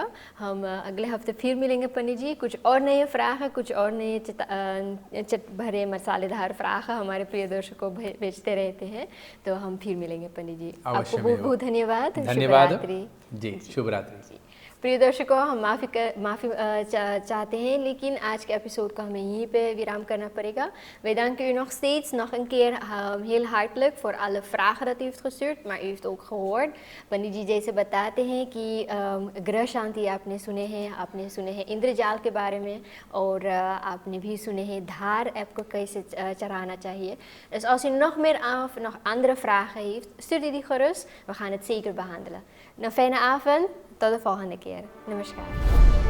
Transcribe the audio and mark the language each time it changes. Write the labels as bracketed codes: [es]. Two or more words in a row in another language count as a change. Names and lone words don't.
[hi] हम अगले हफ्ते फिर मिलेंगे पंडित जी, कुछ और नए फ्राख, कुछ और नए चट भरे मसालेदार फ्राख हमारे प्रिय दर्शकों को भेजते रहते हैं। तो हम फिर मिलेंगे पंडित जी, आपको बहुत बहुत धन्यवाद। धन्यवाद जी, शुभ रात्रि। प्रिय दर्शकों, हम माफ़ी चाहते हैं, लेकिन आज के एपिसोड को हमें यहीं पे विराम करना पड़ेगा. [nl] Wij danken u nog steeds nog een keer heel hartelijk voor alle vragen dat u heeft gestuurd, maar u heeft ook gehoord. [hi] पंडित जी जैसे बताते हैं कि ग्रह शांति आपने सुने हैं इंद्रजाल के बारे में, और आपने भी सुने हैं धार ऐप को कैसे चढ़ाना चाहिए. [nl] Dus als u nog meer nog andere vragen heeft, stuur die gerust. We gaan het zeker behandelen. Een fijne avond. Tot de volgende keer. Namaskar.